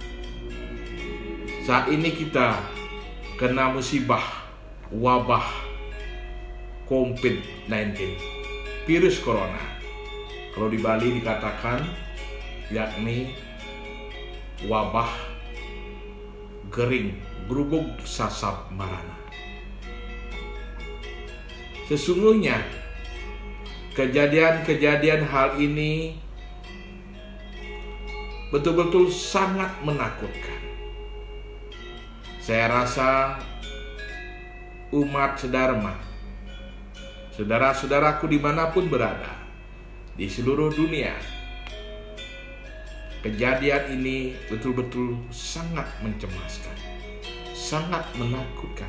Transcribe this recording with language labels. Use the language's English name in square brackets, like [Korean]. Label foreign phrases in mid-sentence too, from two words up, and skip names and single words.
[Indonesian] Saat ini kita kena musibah wabah COVID-19, virus corona. Kalau di Bali dikatakan yakni wabah [Balinese] gering grubuk sasab marana. [Indonesian] Sesungguhnya kejadian hal ini betul-betul sangat menakutkan. Saya rasa umat sedharma, saudara-saudaraku dimanapun berada di seluruh dunia, kejadian ini betul-betul sangat mencemaskan, sangat menakutkan.